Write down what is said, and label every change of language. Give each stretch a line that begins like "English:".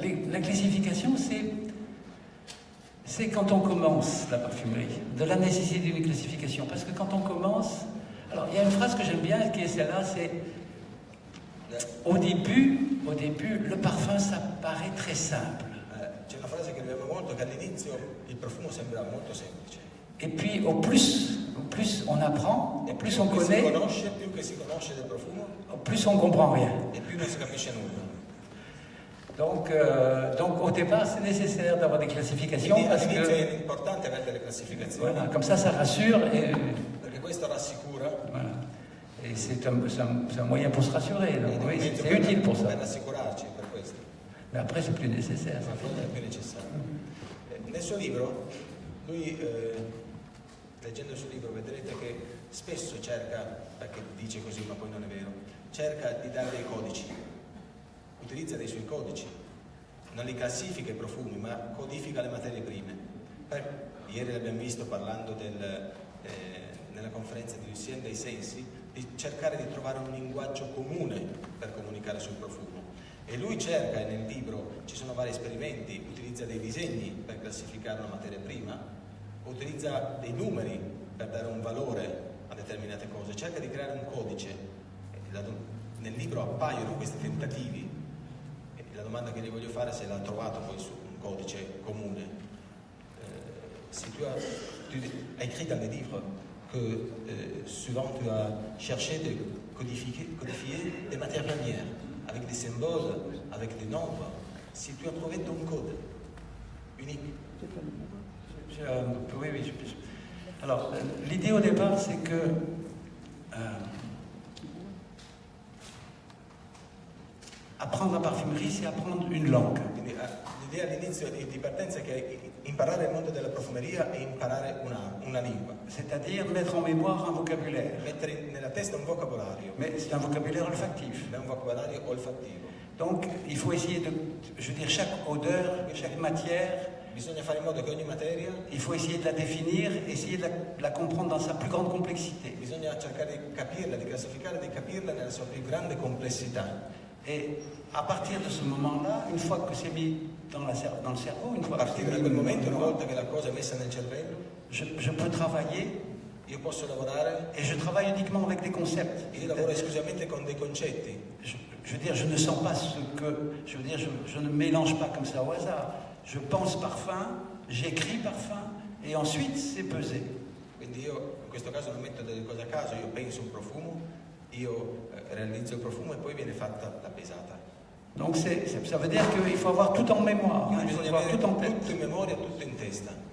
French: La classification, c'est quand on commence la parfumerie, de la nécessité d'une classification. Parce que quand on commence... Alors, il y a une phrase que j'aime bien, qui est celle-là, c'est... Au début, le parfum, ça paraît très simple.
Italian: C'è una frase che abbiamo molto, che all'inizio il profumo sembra molto semplice.
French: Et puis, au plus on apprend, au plus on connaît,
Italian: più che si conosce del profumo,
French: au plus on comprend rien.
Italian: E più non si capisce nulla.
French: Donc au départ, c'est nécessaire d'avoir des classifications.
Italian: Quindi
French: Parce
Italian: all'inizio
French: que,
Italian: è importante avere delle classificazioni.
French: voilà, comme ça rassure.
Italian: Perché questo rassicura.
French: Voilà. Et c'est un moyen pour se rassurer. Donc, oui, c'est utile pour ça.
Italian: Per rassicurarci, per questo.
French: Mais après, c'est plus nécessaire.
Italian: Ma poi è più necessario. Nel suo libro, lui, leggendo il suo libro, vedrete che spesso cerca, perché dice così ma poi non è vero, cerca di dare dei codici, utilizza dei suoi codici, non li classifica i profumi, ma codifica le materie prime. Ieri l'abbiamo visto parlando nella conferenza di Lucien dei sensi, di cercare di trovare un linguaggio comune per comunicare sul profumo. E lui cerca, e nel libro ci sono vari esperimenti, utilizza dei disegni per classificare una materia prima, utilizza dei numeri per dare un valore a determinate cose, cerca di creare un codice. Nel libro appaiono questi tentativi e la domanda che gli voglio fare è se l'ha trovato poi su un codice comune.
French: Si tu as écrit dans le livre que souvent tu as cherché de codifier des matières premières avec des symboles, avec des nombres. Si tu as trouvé ton code unique. Oui. Alors, l'idée au départ, c'est que apprendre la parfumerie, c'est apprendre une langue.
Italian: L'idea all'inizio di partenza è che imparare il mondo della profumeria è imparare una lingua.
French: C'est-à-dire mettre en mémoire un vocabulaire.
Italian: Mettere nella testa un vocabolario.
French: Mais c'est un vocabulaire olfactif.
Italian: È un vocabolario olfattivo.
French: Donc, il faut essayer de... Je veux dire, chaque odeur, chaque matière
Italian: Bisogna fare in modo che ogni materia,
French: il faut essayer de la définir, essayer de la comprendre dans sa plus grande complexité.
Italian: Bisogna cercare di capirla, di classificarla, di capirla nella sua più grande complessità.
French: Et à partir de ce moment-là, une fois que c'est mis dans le cerveau, une fois
Italian: a partire da quel momento, una volta che la cosa è messa nel cervello,
French: je peux travailler.
Italian: Io posso lavorare.
French: Et je travaille uniquement avec des concepts.
Italian: Io lavoro esclusivamente con dei concetti.
French: Je veux dire, je ne sens pas ce que... Je veux dire, je ne mélange pas comme ça au hasard. Je pense par fin, j'écris par fin, et ensuite c'est pesé.
Italian: Quindi io in questo caso non metto delle cose a caso, io penso un profumo, io realizzo il profumo e poi viene fatta la pesata.
French: Donc ça veut dire qu'il faut avoir tout en mémoire.
Italian: Quindi bisogna avere tutto in memoria, tutto in testa.